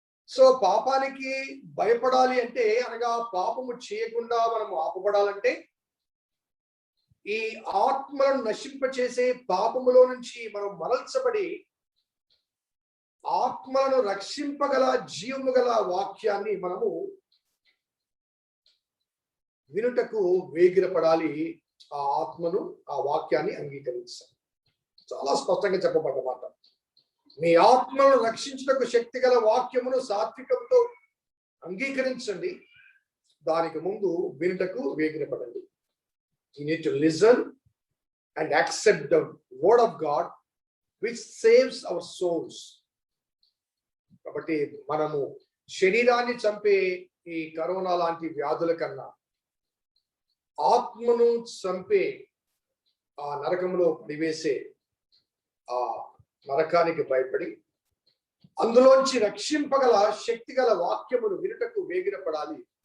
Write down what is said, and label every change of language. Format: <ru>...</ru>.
<te>So పాపానికి భయపడాలి అంటే, అనగా పాపము చేయకుండా మనము ఆపబడాలంటే ఈ ఆత్మలను నశింపచేసే పాపములో నుంచి మనం మరల్చబడి ఆత్మలను రక్షింపగల జీవము గల వాక్యాన్ని మనము వినుటకు వేగిరపడాలి. ఆ ఆత్మను, ఆ వాక్యాన్ని అంగీకరించాలి. చాలా స్పష్టంగా చెప్పబడ్డమాట. మీ ఆత్మను రక్షించుటకు శక్తి గల వాక్యమును సాత్వికంతో అంగీకరించండి, దానికి ముందు వినుటకు వేగిరపడండి.</te> <en>You need to listen and accept the word of God which saves our souls.</en> <te>కాబట్టి మనము శరీరాన్ని చంపే ఈ కరోనా లాంటి వ్యాధుల కన్నా ఆత్మను చంపే ఆ నరకంలో పడివేసే ఆ నరకానికి భయపడి అందులోంచి రక్షింపగల శక్తి గల వాక్యమును వినుటకు వేగిరపడాలి.</te>